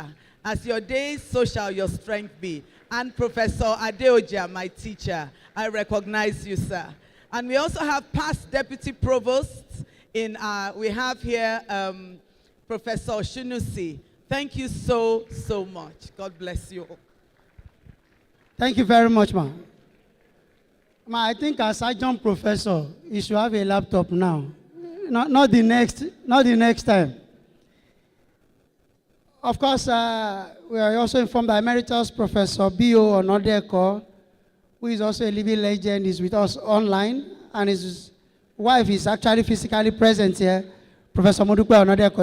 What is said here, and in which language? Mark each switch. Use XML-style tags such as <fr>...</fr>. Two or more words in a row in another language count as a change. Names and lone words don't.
<en>As your days, so shall your strength be. And Professor Adeoja, my teacher, I recognize you, sir. And we also have past deputy provosts. We have here Professor Shunusi. Thank you so, so much. God bless you all. Thank you very much, ma. Ma, I think as adjunct professor, you should have a laptop now. Not the next time. Of course, we are also informed by Emeritus Professor B.O. Onodeko, who is also a living legend, is with us online, and his wife is actually physically present here, Professor Modupe Onodeko.</en>